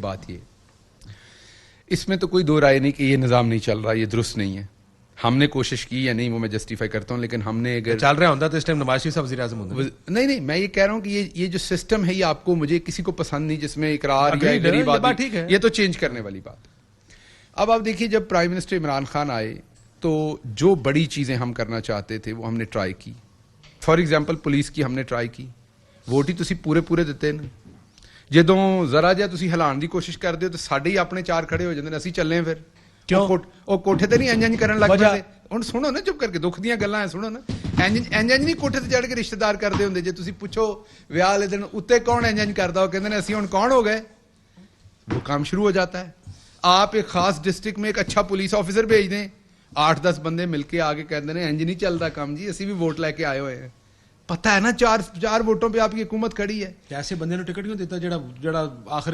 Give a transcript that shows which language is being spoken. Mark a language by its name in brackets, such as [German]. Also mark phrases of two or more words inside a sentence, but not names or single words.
[Urdu] بات یہ، اس میں تو کوئی دو رائے نہیں کہ یہ نظام نہیں چل رہا، یہ درست نہیں ہے. ہم نے کوشش کی یا نہیں وہ میں جسٹیفائی کرتا ہوں، لیکن ہم نے اگر چل رہا ہوتا تو اس ٹائم نواز شریف صاحب وزیر اعظم ہوں گے. نہیں، میں یہ کہہ رہا ہوں کہ یہ جو سسٹم ہے یہ آپ کو مجھے کسی کو پسند نہیں، جس میں اقرار یا غریب آدمی، یہ تو چینج کرنے والی بات. اب آپ دیکھیے جب پرائم منسٹر عمران خان آئے تو جو بڑی چیزیں ہم کرنا چاہتے تھے وہ ہم نے ٹرائی کی. [English] for example [Urdu] پولیس کی ہم نے ٹرائی کی, [Punjabi] ووٹ ہی تسی پورے دیتے نا. جدوں ذرا جہا تسی ہلان دی کوشش کردے ہو تو ساڈے ہی اپنے چار کھڑے ہو جاندے نے, اسی چلے ہیں پھر وہ کوٹھے تے نہیں انج کرن لگ پے. ہن سنو نا چپ کر کے, دکھ دیاں گلاں ہیں سنو نا. انج نہیں کوٹھے تے چڑھ کے رشتہ دار کردے ہوندے. جے تسی پوچھو ویاہ والے دن اُتے کون انج کردا, وہ کہندے نے اسی ہن کون ہو گئے, [Urdu] وہ کام شروع ہو جاتا ہے. آپ ایک خاص ڈسٹرکٹ میں ایک اچھا پولیس آفیسر بھیج دیں, 8-10 بندے مل کے آگے کہتے ہیں [Punjabi] انج نہیں چلتا کام جی, اسی بھی ووٹ لے کے آئے ہوئے ہیں. [Urdu] پتہ ہے نا 4 ووٹوں پہ آپ کی حکومت کھڑی ہے. [Punjabi] ایسے بندے نے ٹکٹ کیوں دیتا جڑا آخر